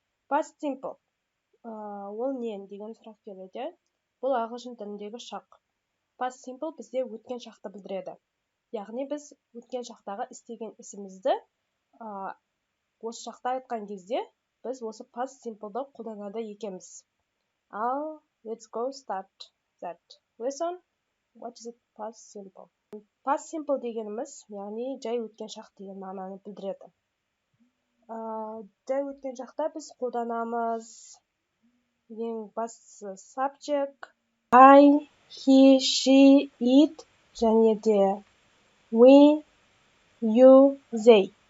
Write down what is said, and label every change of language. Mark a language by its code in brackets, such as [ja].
[kk] Past simple, ол не деген сұрақ келеді. Бұл ағылшын тіліндегі шақ. Past simple бізде өткен шақты білдіреді. Яғни біз өткен шақтағы істеген ісімізді осы шақта айтқан кезде біз осы past simple'ды қолданады екенбіз. [en] Ал, let's go start that lesson. What is it past simple? [kk] Past simple дегеніміз, яғни жай өткен шақ деген мағынаны білдіреді. Жай өткен шақта біз қолданамыз ең бастысы subject, I, he, she, it, және де we, you, they.